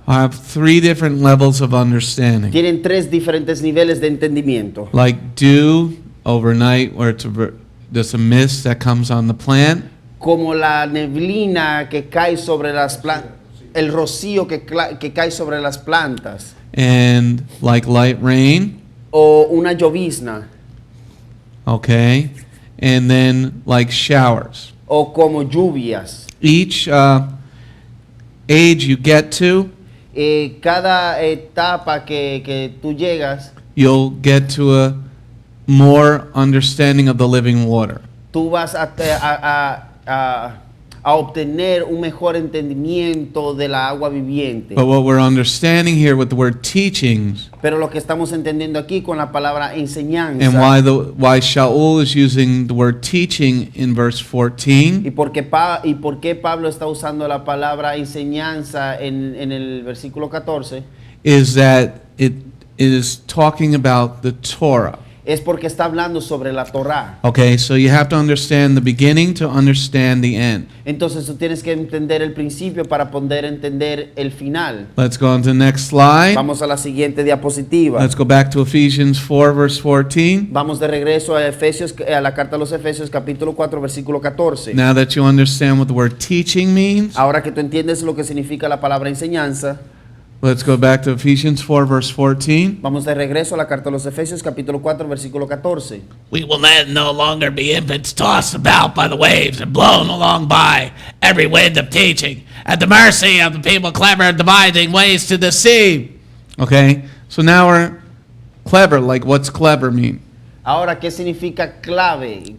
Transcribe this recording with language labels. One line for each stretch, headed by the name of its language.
English: have three different levels of understanding.
Spanish: tienen tres diferentes niveles de entendimiento.
English: Like dew overnight, where there's a mist that comes on the plant.
Spanish: Como la neblina que cae sobre las plantas, el rocío que cae sobre las plantas,
English: And like light rain,
Spanish: o una llovizna,
English: okay? And then like showers.
Spanish: o como lluvias.
English: Each age you get to,
Spanish: Cada etapa que tú llegas,
English: you'll get to a more understanding of the living water.
Spanish: tú vas a obtener un mejor entendimiento de la agua viviente.
English: But what we're understanding here with the word teachings,
Spanish: Pero lo que estamos entendiendo aquí con la palabra enseñanza,
English: and why Sha'ul is using the word teaching in verse 14,
Spanish: y por qué Pablo está usando la palabra enseñanza en el versículo 14,
English: is that it is talking about the Torah.
Spanish: es porque está hablando sobre la Torá.
English: Okay, so you have to understand the beginning to understand the end.
Spanish: Entonces tú tienes que entender el principio para poder entender el final.
English: Let's go on to the next slide.
Spanish: Vamos a la siguiente diapositiva.
English: Let's go back to Ephesians 4, verse 14.
Spanish: Vamos de regreso a la carta a los Efesios capítulo 4 versículo 14.
English: Now that you understand what the word teaching means,
Spanish: Ahora que tú entiendes lo que significa la palabra enseñanza,
English: let's go back to Ephesians 4, verse 14.
Spanish: vamos de regreso a la carta a los Efesios capítulo 4 versículo 14.
English: We will then no longer be infants tossed about by the waves and blown along by every wind of teaching, at the mercy of the people clever and devising ways to deceive. Okay, so now we're clever. Like, what's clever mean?
Spanish: Ahora, ¿qué significa clave?